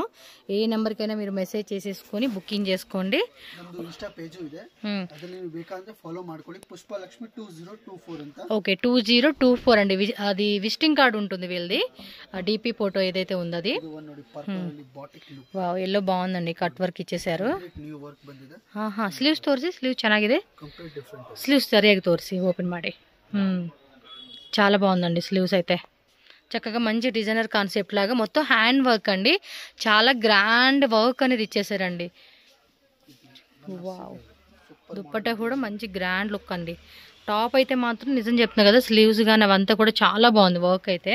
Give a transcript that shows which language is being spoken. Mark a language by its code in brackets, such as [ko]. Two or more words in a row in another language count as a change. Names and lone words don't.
[te] ఏ నెంబర్కైనా మీరు మెసేజ్ చేసేసుకొని బుకింగ్ చేసుకోండి. ఓకే, 2024 అండి. అది [en] visiting card [te] ఉంటుంది వీళ్ళది. [en] DP photo [te] ఏదైతే ఉందో అది. ఎల్లో బాగుందండి, [en] cut work [te] ఇచ్చేసారు. [kn] ಸ್ಲೀವ್ಸ್ ತೋರಿಸಿ. ಸ್ಲೀವ್ ಚೆನ್ನಾಗಿದೆ. ಸ್ಲೀವ್ಸ್ ಸರಿಯಾಗಿ ತೋರಿಸಿ, ಓಪನ್ ಮಾಡಿ. [te] చాలా బాగుందండి స్లీవ్స్ అయితే. చక్కగా మంచి [en] designer concept [te] లాగా మొత్తం [en] hand work [te] అండి. చాలా [en] grand work [te] అనేది ఇచ్చేసారండి. వావ్, దుప్పట్టా కూడా మంచి [en] grand look [te] అండి. టాప్ అయితే మాత్రం నిజం చెప్తున్నా కదా, స్లీవ్స్ కానీ అవంతా కూడా చాలా బాగుంది వర్క్ అయితే.